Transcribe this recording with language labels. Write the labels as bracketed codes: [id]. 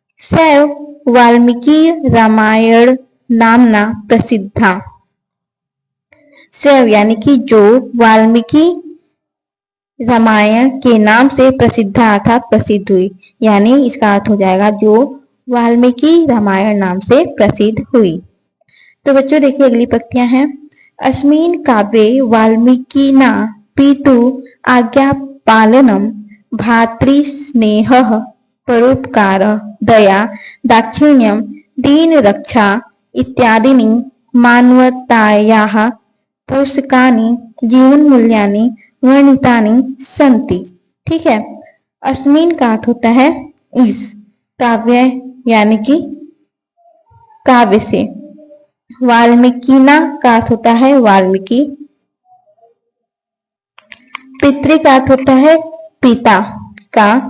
[sa] सैव वाल्मीकि रामायण नामना प्रसिद्धा। सैव [hi] यानी कि जो, वाल्मीकि रामायण के नाम से प्रसिद्धा अर्थात प्रसिद्ध हुई। यानी इसका अर्थ हो जाएगा जो वाल्मीकि रामायण नाम से प्रसिद्ध हुई। तो बच्चों देखिए अगली पंक्तियां हैं, [sa] अस्मिन् काव्ये वाल्मीकिना पितु आज्ञा पालनम भातृस्नेहः परोपकारः दया दाक्षिण्यम दीन रक्षा इत्यादीनि मानवतायाः पोषकानि जीवन मूल्यानि वर्णितानि सन्ति। [hi] ठीक है, अस्मिन् का अर्थ होता है इस, काव्य यानी कि काव्य से, वाल्मीकिना का अर्थ होता है वाल्मीकि, पितृ का अर्थ होता है पिता का,